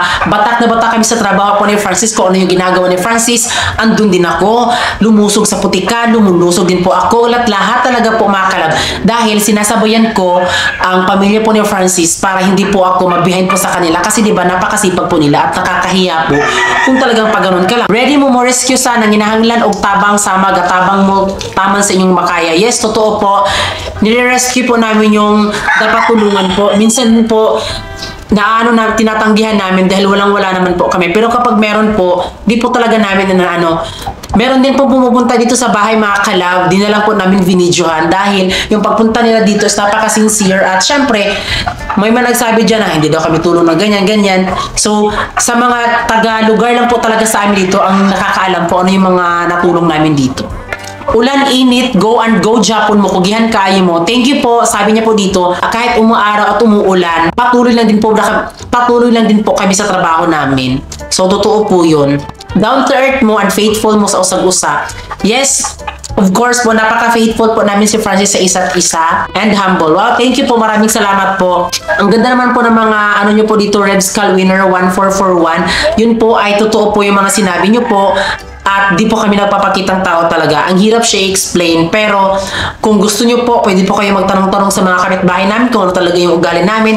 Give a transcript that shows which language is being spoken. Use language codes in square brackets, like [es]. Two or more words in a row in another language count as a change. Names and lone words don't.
[tl] Batak na batak kami sa trabaho po ni Francis, kung ano yung ginagawa ni Francis, andun din ako, lumusog sa putikan, lumulusog din po ako, lahat talaga po mga kalab. Dahil sinasabayan ko ang pamilya po ni Francis para hindi po ako mag-behind po sa kanila kasi di ba napakasipag po nila at nakakahiya po kung talagang pag ganun ka lang. [ceb] Ready mo mo rescue sana, ginahanglan og tabang sama, gatabang mo taman sa inyong makaya. [en] Yes, [tl] totoo po. Nire-rescue po namin yung dapat tulungan po. Minsan po, na tinatanggihan namin dahil walang-wala naman po kami. Pero kapag meron po, di po talaga namin meron din po pumupunta dito sa bahay mga kalab, di na lang po namin vinidyohan dahil yung pagpunta nila dito is napaka-sincere at syempre, may nagsabi dyan na hindi daw kami tulong na ganyan-ganyan. So, sa mga taga-lugar lang po talaga sa amin dito ang nakakaalam po ano yung mga natulong namin dito. [ceb] Ulan, init, [en] go and go [ceb] Japon mo, kugihan kayo mo. [en] Thank you po. [tl] Sabi niya po dito, kahit umuaraw at umuulan, patuloy lang din po kami sa trabaho namin. So, totoo po yun. [en] Down to earth [ceb] mo [en] and faithful [ceb] mo sa usag-usa. [en] Yes, of course [tl] po, napaka-faithful po namin si Francis sa isa't isa [en] and humble. [tl] Wow, thank you po. Maraming salamat po. Ang ganda naman po ng mga nyo po dito, Revs Cal Winner 1441. Yun po ay totoo po yung mga sinabi nyo po. At di po kami nagpapakitang tao talaga. Ang hirap siya i-explain. Pero kung gusto nyo po, pwede po kayo magtanong-tanong sa mga kapitbahay namin kung ano talaga yung ugali namin.